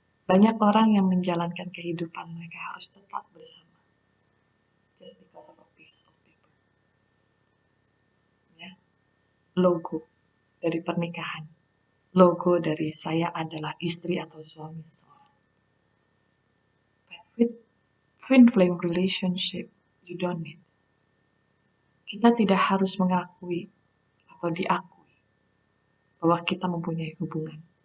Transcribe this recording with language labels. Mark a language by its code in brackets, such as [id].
[id] Banyak orang yang menjalankan kehidupan mereka harus tetap bersama. [en] Just because of a piece of paper. [id] Ya. Logo dari pernikahan. Logo dari saya adalah istri atau suami seseorang. [en] But with twin flame relationship, you don't need. [id] Kita tidak harus mengakui atau diakui bahwa kita mempunyai hubungan.